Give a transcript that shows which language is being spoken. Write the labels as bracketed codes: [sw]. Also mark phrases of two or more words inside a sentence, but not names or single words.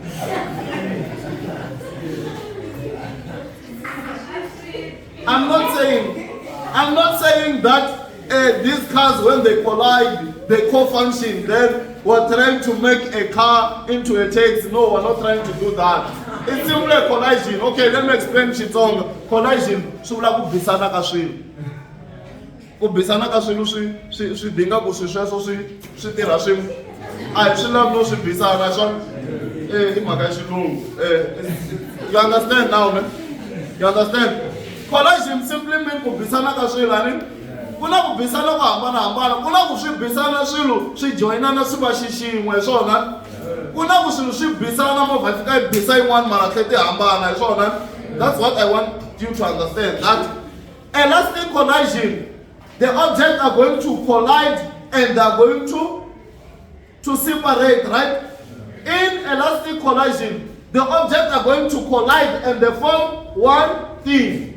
[en] I'm not saying that these cars, when they collide, they co-function. Then we're trying to make a car into a taxi. No, we're not trying to do that. It's simply a collision. Okay, let me explain Chitong. Collision. [ts] Shula kubisana kaswilo. Kubisana kaswilo swi dinga ku sweswo swi tirha swin'we. A swi lavi no swi bisana swa i mhaka ya xilungu. [en] You understand now, man? You understand? Collision simply means [ts] kubisana ka swilo, ani kuna kubisana ku hambana kuna ku swi bisana swilo swi joinana swi va xixin'we swona. Kuna ku swilo swi bisana movha fika yi bisa yin'wana mara tlhe ti hambana swona. [en] That's what I want you to understand, that elastic collision, the objects are going to collide and they are going to separate, right? In elastic collision, the objects are going to collide and they form one thing.